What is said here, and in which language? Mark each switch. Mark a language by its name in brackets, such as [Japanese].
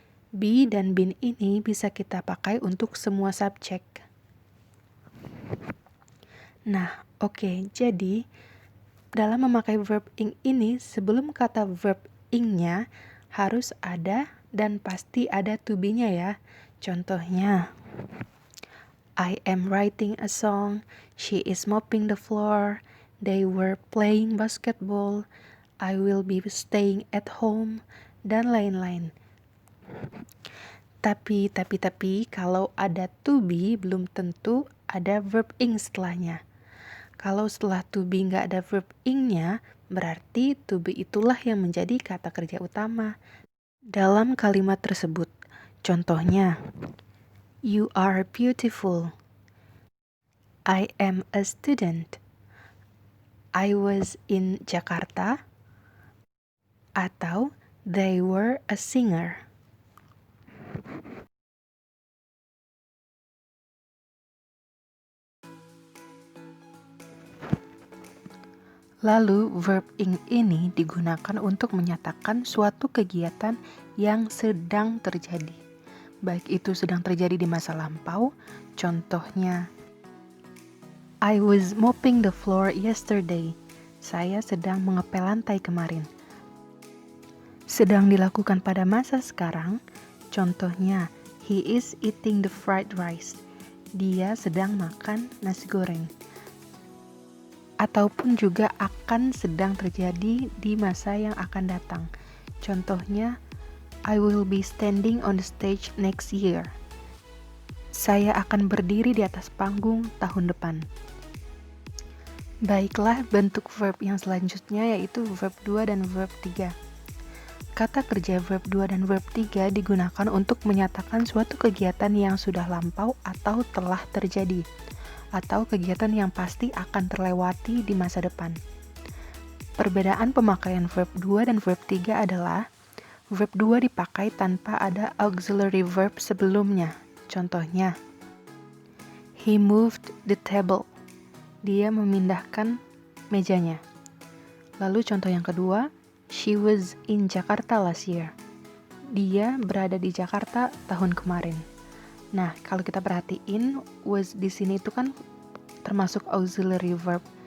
[Indonesian] Be dan been ini bisa kita pakai untuk semua subjek. Nah, oke, jadi dalam memakai verb ing ini, sebelum kata verb ing-nya harus ada dan pasti ada to be-nya ya. Contohnya, [English] I am writing a song, she is mopping the floor, they were playing basketball, I will be staying at home, [Indonesian] dan lain-lain. Tapi, kalau ada to be, belum tentu ada verb ing setelahnya. Kalau setelah to be nggak ada verb ing-nya, berarti to be itulah yang menjadi kata kerja utama dalam kalimat tersebut. Contohnya, [English] you are beautiful, I am a student, I was in Jakarta, [Indonesian] atau [English] they were a singer. [Indonesian] Lalu, verb ing ini digunakan untuk menyatakan suatu kegiatan yang sedang terjadi. Baik itu sedang terjadi di masa lampau, contohnya, [English] I was mopping the floor yesterday. [Indonesian] Saya sedang mengepel lantai kemarin. Sedang dilakukan pada masa sekarang, contohnya, [English] he is eating the fried rice. [Indonesian] Dia sedang makan nasi goreng. Ataupun juga akan sedang terjadi di masa yang akan datang. Contohnya, [English] I will be standing on the stage next year. [Indonesian] Saya akan berdiri di atas panggung tahun depan. Baiklah, bentuk verb yang selanjutnya yaitu verb 2 dan verb 3. Kata kerja verb 2 dan verb 3 digunakan untuk menyatakan suatu kegiatan yang sudah lampau atau telah terjadi, atau kegiatan yang pasti akan terlewati di masa depan. Perbedaan pemakaian verb 2 dan verb 3 adalah verb 2 dipakai tanpa ada auxiliary verb sebelumnya. Contohnya, [English] he moved the table. [Indonesian] Dia memindahkan mejanya. Lalu contoh yang kedua, [English] she was in Jakarta last year. [Indonesian] Dia berada di Jakarta tahun kemarin. Nah, kalau kita perhatiin, was di sini itu kan termasuk auxiliary verb.